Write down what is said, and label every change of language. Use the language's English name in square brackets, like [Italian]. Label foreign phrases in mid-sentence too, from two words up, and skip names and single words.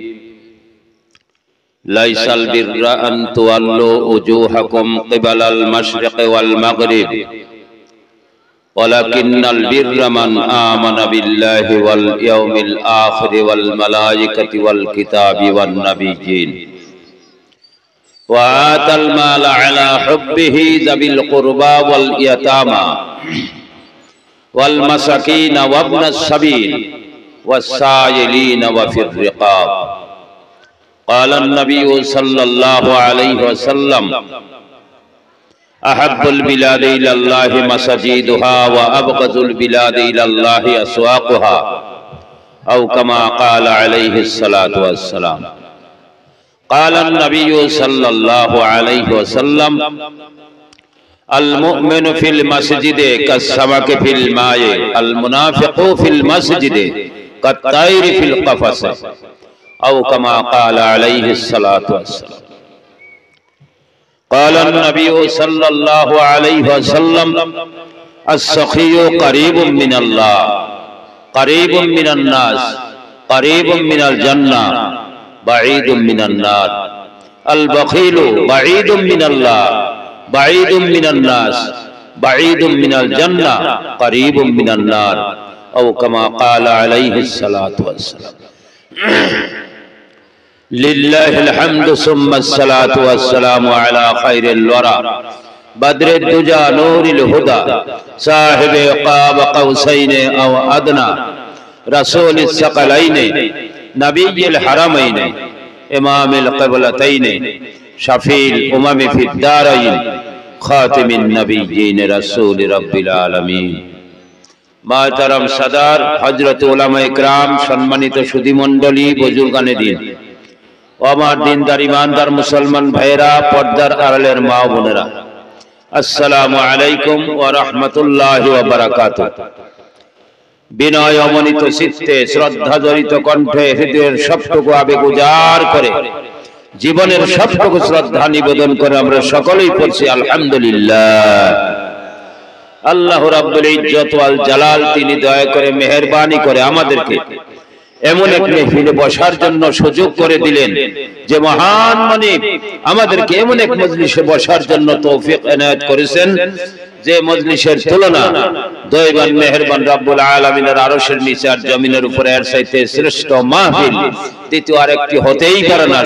[Arabic] ليس البر أن تولوا وجوهكم قبل المشرق والمغرب ولكن البر من آمن بالله واليوم الآخر والملائكة والكتاب والنبيين وآتى المال على حبه ذوي القربى واليتامى والمساكين وابن السبيل والسائلين وفي الرقاب. قال نبي صلى الله عليه وسلم أحب البلاد إلى الله مساجدها وأبغض البلاد إلى الله أسواقها أو كما قال عليه الصلاة والسلام. قال نبي صلى الله عليه وسلم المؤمن في المسجد كالسمك في الماء المنافق في المسجد كالطير في القفص أو كما قال عليه الصلاة والسلام. قال نبي صلى الله عليه وسلم السخي قريب من الله قريب من الناس قريب من الجنة بعيد من النار. البخيل بعيد من الله بعيد من الناس بعيد من الجنة قريب من النار أو كما قال عليه الصلاة والسلام. لله الحمد ثم الصلاة والسلام على خير الورى بدر الدجى نور الهدى صاحب قاب قوسين أو أدنى رسول الثقلين نبي الحرمين إمام القبلتين شفيع الأمم في الدارين خاتم النبيين رسول رب العالمين. [Hindi] मातरम सदार हजरत उलमा इकराम सम्मानित सुधीमंडली बुजुर्गाने दिन [Bangla] আমার দিনদার ইমানদার মুসলমান ভাইরা পর্দার আড়ালের মা বোনেরা [Arabic] السلام عليكم ورحمة الله وبركاته. [Bangla] বিনয় অমনিত চিত্তে শ্রদ্ধা জড়িত কণ্ঠে হৃদয়ের সবটুকু আবেগ উজাড় করে জীবনের সবটুকু শ্রদ্ধা নিবেদন করে আমরা সকলেই পড়ছি আলহামদুলিল্লাহ। [Arabic] الله رب العزة والجلال [Bangla] তিনি দয়া করে মেহেরবানি করে আমাদেরকে এমন এক মেহফিলে বসার জন্য সুযোগ করে দিলেন যে মহান মানিব আমাদেরকে এমন এক মজলিসে বসার জন্য তৌফিক এনায়েত করেছেন যে মজলিসের তুলনা দয়াবান মেহেরবান রব্বুল আলামিনের আরশের নিচে আর জমিনের উপরে এর চাইতে শ্রেষ্ঠ মাহফিল দ্বিতীয় আরেকটি হতেই পারে না।